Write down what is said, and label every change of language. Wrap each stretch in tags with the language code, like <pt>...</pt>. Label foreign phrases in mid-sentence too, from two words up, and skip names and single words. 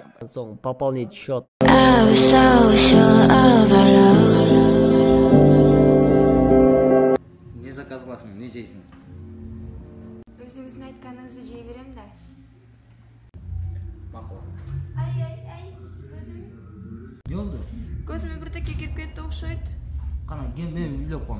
<ru>соң пополнить счет.</ru> <en>I was so sure of our love.</en> <kk>Не заказ қыласың, не жейсің? Өзіңіздің айтқаныңызды жей берем да. Мақұл. Ай, көзім. Не болды? Көзіме бірдеңе келіп кетті ұқсайды. Қана, кел мен үйлеп қоям.</kk>